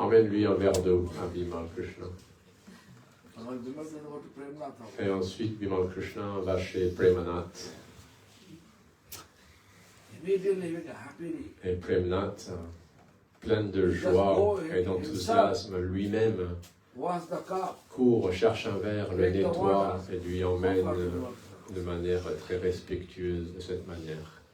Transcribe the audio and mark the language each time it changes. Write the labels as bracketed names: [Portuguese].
[French] emmène-lui un verre d'eau à Bimal Krishna. [English] And when Bimal said, go to Premnath house. [French] Et ensuite, Bimal Krishna va chez Premanath. [English] Immediately with a happy [French] Et Premanath, plein de joie et d'enthousiasme, lui-même [English] wash the cup, [French] court, cherche un verre, le nettoie et lui emmène de manière très respectueuse de cette manière.